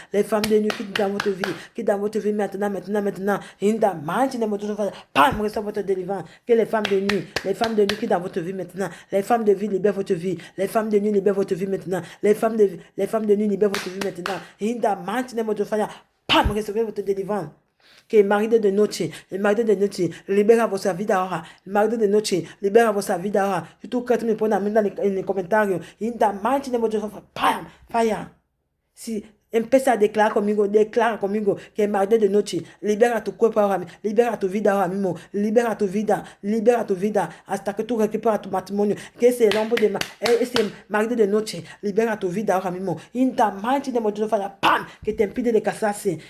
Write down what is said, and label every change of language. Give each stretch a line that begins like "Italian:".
French: Les femmes de nuit quittent dans votre vie. Quittent dans votre vie maintenant.
English: In the mighty name of Jesus.
French: Pam, reçois votre délivrance. Que les femmes de nuit quittent dans votre vie maintenant. Les femmes de vie libèrent votre vie. Les femmes de nuit libèrent votre vie maintenant. Les femmes de nuit libèrent votre vie maintenant.
English: In the mighty name of Jesus. Pam,
French: recevez votre délivrance.
Spanish: Que el marido de noche, libera vuestra vida ahora. El marido de noche, libera vuestra vida ahora. Si tú crees, me pones en el comentario.
English: In the mighty name of Jesus, fire.
Spanish: Si empieza a declarar conmigo, que el marido de noche, libera tu cuerpo ahora, libera tu vida ahora mismo, libera tu vida, hasta que tú recuperas tu matrimonio. Que ese marido de noche, libera tu vida ahora mismo.
English: In the mighty name of Jesus, pam,
Spanish: que te impide de casarse.